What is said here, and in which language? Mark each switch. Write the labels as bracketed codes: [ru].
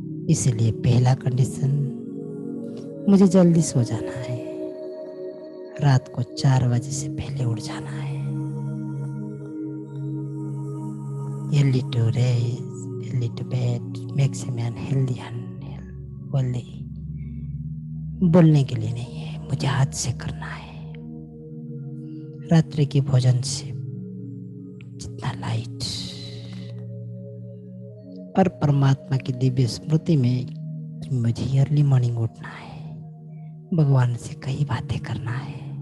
[hi] इसलिए पहला कंडीशन, मुझे जल्दी सो जाना है, रात को 4 बजे से पहले उठ जाना है। [en] early to rise, early to bed makes a man healthy and healthy। [hi] बोलने के लिए नहीं है, मुझे हाथ से करना है। रात्रि के भोजन से जितना लाइट और परमात्मा की दिव्य स्मृति में मुझे [en] early morning [hi] उठना है, भगवान से कई बातें करना है।